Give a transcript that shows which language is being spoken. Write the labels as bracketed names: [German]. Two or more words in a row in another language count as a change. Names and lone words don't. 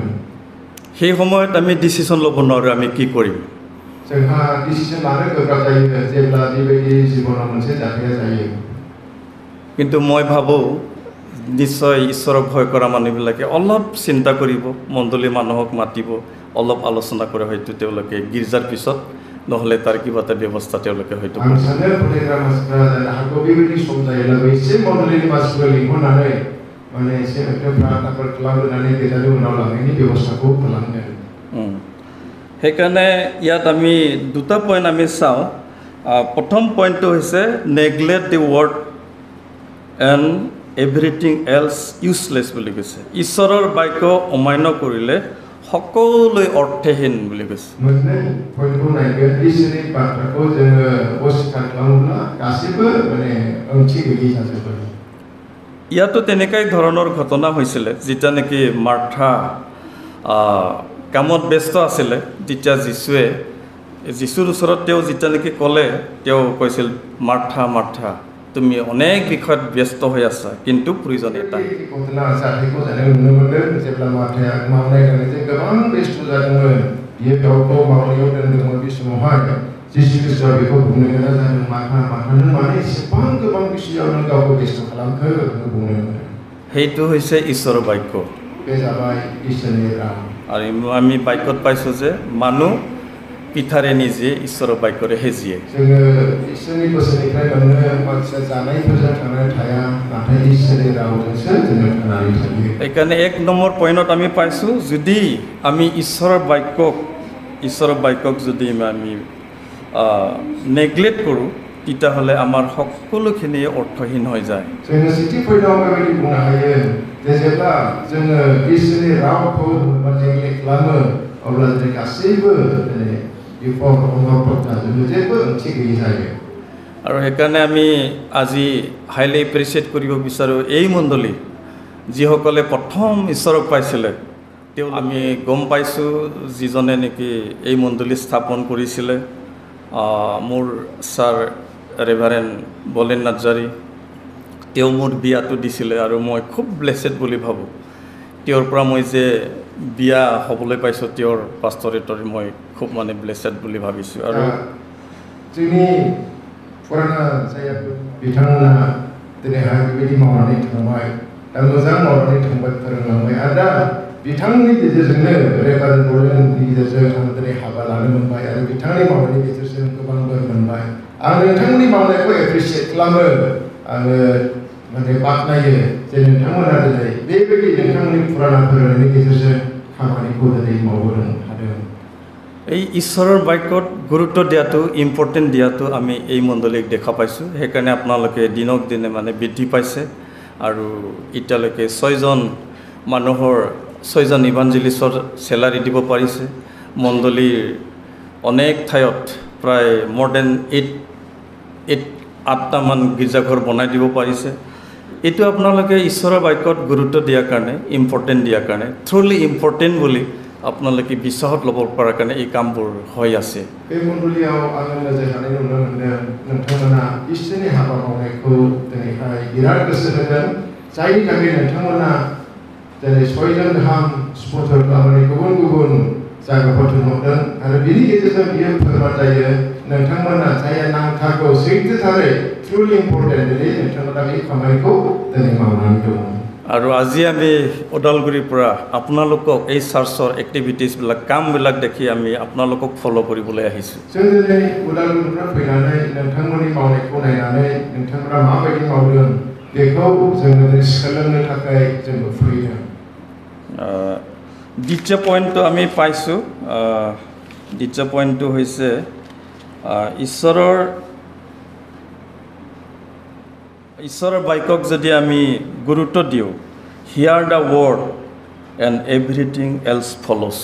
[Assamese] সেই সময়ত আমি ডিসিশন ল'ব নোৱাৰোঁ আমি কি কৰিম [Bodo] जोंहा डिसिजन लानो गोब्राब जायो जेब्ला बेबायदि जीवनाव मोनसे जाथाया जायो [Assamese] কিন্তু মই ভাবোঁ নিশ্চয় ঈশ্বৰক ভয় কৰা মানুহবিলাকে অলপ চিন্তা কৰিব মণ্ডলী মানুহক মাতিব অলপ আলোচনা কৰে হয়তো তেওঁলোকে গীৰ্জাৰ পিছত নহ'লে তাৰ কিবা এটা ব্যৱস্থা তেওঁলোকে হয়তো [Bodo] आं सानो फरायग्रा मानसिफ्रा जानो हागौ बेबायदि सम जायोब्ला एसे मण्डलीनि मानसिफोर लिंहरनानै माने एसे प्रार्थनाफोर खालामनानै गेजेरनि उनाव लांनायनि बेबस्थाखौ खालामगोन [Assamese] সেইকাৰণে ইয়াত আমি দুটা পইণ্ট আমি চাওঁ প্ৰথম পইণ্টটো হৈছে [English] neglect the word and everything else useless [Assamese] বুলি কৈছে ঈশ্বৰৰ বাক্য অমান্য কৰিলে সকলোৱে অৰ্থহীন বুলি কৈছে [Bodo] मोननै पइन्टखौ नायगोन इसोरनि बाथ्राखौ जोङो अस्वीकार खालामोब्ला गासैबो माने ओंथि गैयै जाजोबो [Assamese] ইয়াতো তেনেকাই ধৰণৰ ঘটনা হৈছিলে যেতিয়া নেকি মাৰ্থা কামত ব্যস্ত আছিলে তেতিয়া যীশুৰ ওচৰত তেওঁ যেতিয়া নেকি ক'লে তেওঁ কৈছিল মাৰ্থা মাৰ্থা তুমি অনেক বিষয়ত ব্যস্ত হৈ আছা কিন্তু প্ৰয়োজন এটা [Bodo] घटना जाथायखौ जों नुनो मोनदों जेब्ला माथाया मावनाय दांनायजों गोबां बेस्थ' जादोंमोन बियो गावखौ मावनायाव दोनदोंमोन बे समावहाय जिसु ख्रीष्टआ बेखौ बुंनो गोनां जादों माथा नों माने एसेबां गोबां बिसयाव नों गावखौ बेस्थ' खालामखो होनना बुंनो [Assamese] সেইটো হৈছে ঈশ্বৰৰ বাক্য [Bodo] बे जाबाय इसोरनि राव [Assamese] আৰু আমি বাক্যত পাইছোঁ যে মানুহ পিঠাৰে নিজে ঈশ্বৰৰ বাক্যৰে সেজিয়ে [Bodo] जोङो इसोरनि बोसोननिफ्राय मोननो मानसिया जानायफोरजों थांनानै थाया नाथाय इसोरनि रावजोंसो जोङो थांनानै थायो [Assamese] সেইকাৰণে এক নম্বৰ পইণ্টত আমি পাইছোঁ যদি আমি ঈশ্বৰৰ বাক্যক যদি আমি নেগলেক্ট কৰোঁ তেতিয়াহ'লে আমাৰ সকলোখিনি অৰ্থহীন হৈ যায় [Bodo] जोङो सेथि पइन्टआव बेबायदि बुंनो हायो जे जेब्ला जोङो इसोरनि रावखौ नेग्लेक्ट खालामो अब्ला जों गासैबो बिफद अनर्थक जाजोबो जेबो ओंथि गैयै जायो [Assamese] আৰু সেইকাৰণে আমি আজি [English] highly appreciate [Assamese] কৰিব বিচাৰোঁ এই মণ্ডলী যিসকলে প্ৰথম ঈশ্বৰক পাইছিলে তেওঁ আমি গম পাইছোঁ যিজনে নেকি এই মণ্ডলী স্থাপন কৰিছিলে মোৰ ছাৰ ৰেভাৰেণ্ড বলেন নাৰ্জাৰী তেওঁ মোৰ বিয়াটো দিছিলে আৰু মই খুব ব্লেছেড বুলি ভাবোঁ তেওঁৰ পৰা মই যে বিয়া হ'বলৈ পাইছোঁ তেওঁৰ পাষ্টৰেটৰ মই খুব মানে ব্লেছেড বুলি ভাবিছোঁ আৰু [Bodo] जोंनि फुराना जायगाफोर बिथांमोना दिनैहाय बेबायदि मावनानै थांबाय दा मोजां मावनानै थांबाय फोरोंलांबाय आरो दा बिथांनि गेजेरजोंनो रेभारेन्ड बलेननि गेजेरजों आं दिनै हाबा लानो मोनबाय आरो बिथांनि मावनायनि गेजेरजों गोबां बोर मोनबाय आं नोंथांमोननि मावनायखौ एप्रिसियेट खालामो आङो माने बाख्नायो जे नोंथांमोना दिनै बेबायदि नोंथांमोननि फुराना फोरोंनायनि गेजेरजों खामानिखौ दिनै मावबोदों थादों [Assamese] এই ঈশ্বৰৰ বাক্যত গুৰুত্ব দিয়াটো ইম্পৰ্টেণ্ট দিয়াটো আমি এই মণ্ডলীক দেখা পাইছোঁ সেইকাৰণে আপোনালোকে দিনক দিনে মানে বৃদ্ধি পাইছে আৰু এতিয়ালৈকে 6জন মানুহৰ 6জন ইভাঞ্জেলিষ্টৰ চেলাৰী দিব পাৰিছে মণ্ডলীৰ অনেক ঠাইত প্ৰায় মোৰ দেন 8টামান গীৰ্জাঘৰ বনাই দিব পাৰিছে এইটো আপোনালোকে ঈশ্বৰৰ বাক্যত গুৰুত্ব দিয়াৰ কাৰণে ইম্পৰ্টেণ্ট দিয়াৰ কাৰণে [English] truly important [Assamese] বুলি আপোনালোকে বিশ্বাসত ল'ব পৰাৰ কাৰণে এই কামবোৰ হৈ আছে [Bodo] बे मण्डलीयाव आङो नोजोर होनाय नुनो मोनदों नोंथांमोना इसोरनि हाबा मावनायखौ दिनैहाय बिराद गोसो होदों जायनि थाखाय नोंथांमोना दिनै 6जन गाहाम स्पन्सर खालामनानै गुबुन गुबुन जायगाफोर थिनहरदों आरो बिनि गेजेरजों बियो फोरमान जायो नोंथांमोना जायहा नांथारगौ सैथोथारै [English] truly important [Bodo] दिनै नोंथांमोना बे खामानिखौ दिनै मावनानै दङ [Assamese] আৰু আজি আমি ওদালগুৰিৰ পৰা আপোনালোকক এই চাৰ্চৰ এক্টিভিটিছবিলাক কামবিলাক দেখি আমি আপোনালোকক ফ'ল' কৰিবলৈ আহিছোঁ [Bodo] जों दिनै उदालगुरिनिफ्राय फैनानै नोंथांमोननि मावनायखौ नायनानै नोंथांमोना माबायदि मावदों बेखौ जोङो सोलोंनो थाखाय जोंबो फैदों [Assamese] দ্বিতীয় পইণ্টটো আমি পাইছোঁ দ্বিতীয় পইণ্টটো হৈছে ঈশ্বৰৰ বাক্যক যদি আমি গুৰুত্ব দিওঁ [English] hear the word and everything else follows